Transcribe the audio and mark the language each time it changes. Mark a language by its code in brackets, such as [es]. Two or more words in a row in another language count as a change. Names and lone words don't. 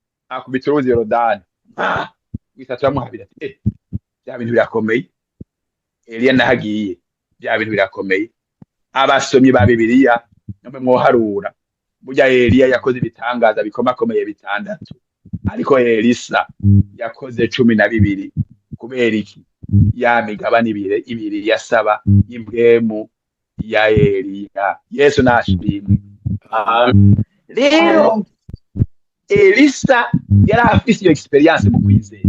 [rn] akubita uruzi Yorodani wisatu aramuhabira ati bya bintu birakomeye. Eliya nahagiye bya bintu birakomeye. Abasomyi ba Bibiliya namwe mwoharura burya Eliya yakoze ibitangaza bikomakomeye 6, ariko Elisa yakoze 12. Kubera iki? Ya migabane ibiri yasaba impwemu ya Eliya. Yesu nashimwe. Rero Elisa yari afise iyo experience mu kwizera.